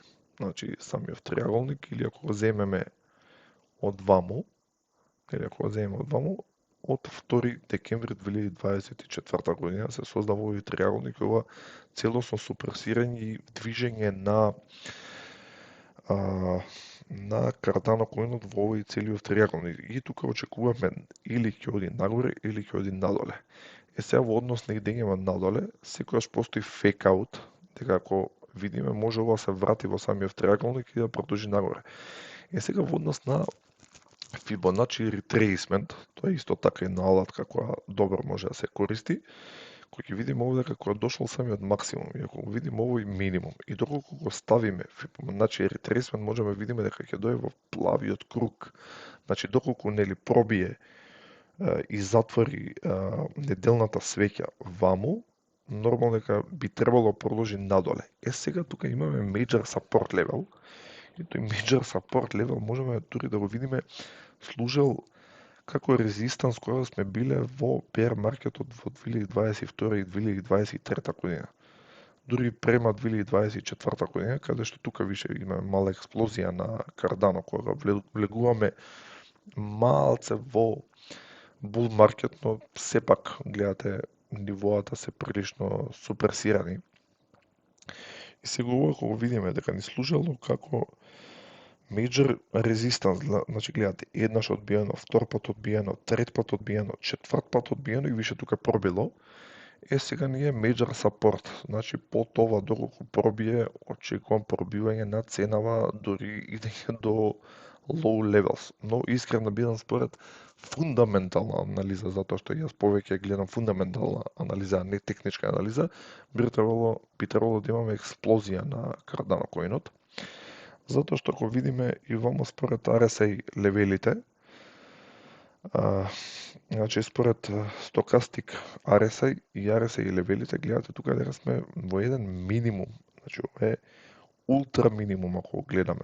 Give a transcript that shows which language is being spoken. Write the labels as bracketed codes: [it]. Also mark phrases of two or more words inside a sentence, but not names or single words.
[mk] Значи, самиот триаголник, или ако го земеме од ваму, од 2 декември 2024 година се создава овој триаголник и ова целосно супресирање и движење на Cardano коинот во овој целиот триаголник. И тука очекуваме или ќе оди нагоре или ќе оди надоле. Сега во однос на идењава надоле, секогаш постои [en] fake out, [mk] дека ако видиме може ова се врати во самиот триаголник и да продолжи нагоре. Сега во однос на [en] Fibonacci retracement, [mk] тоа е исто така една алатка која добро може да се користи, кој ќе видиме овде како е дошол самиот максимум и ако видиме овој минимум и доколку го ставиме [en] Fibonacci retracement [mk] можеме да видиме дека ќе дојде во плавиот круг. Значи доколку нели пробие и затвори неделната свеќа ваму, нормално дека би требало да продолжи надоле. Сега тука имаме [en] major support level [mk] и тој [en] major support level [mk] можеме дури да го видиме служел како резистанс кога сме биле во bear маркетот во 2022 и 2023 година. Дури према 2024 година, каде што тука више има мала експлозија на Cardano, кога влегуваме малце во bull маркет, но сепак гледате нивоата се прилично супресирани. И сега ова кога видиме дека ни служило како [en] major resistance, [mk] значи гледате, еднаш одбиено, втор пат одбиено, трет пат одбиено, четврт пат одбиено и више тука пробило. Сега ние [en] major support, [mk] значи по това доколку пробие, очекувам пробивање на ценава дури идење до [en] low levels. [mk] Но искрен да бидам според фундаментална анализа, затоа што јас повеќе гледам фундаментална анализа, а не техничка анализа, би требало да имаме експлозија на Cardano коинот. Затоа што ако видиме и вамо според RSI левелите, значи според Stochastic RSI и RSI левелите, гледате тука дека сме во еден минимум, значи ова е ултра минимум ако гледаме.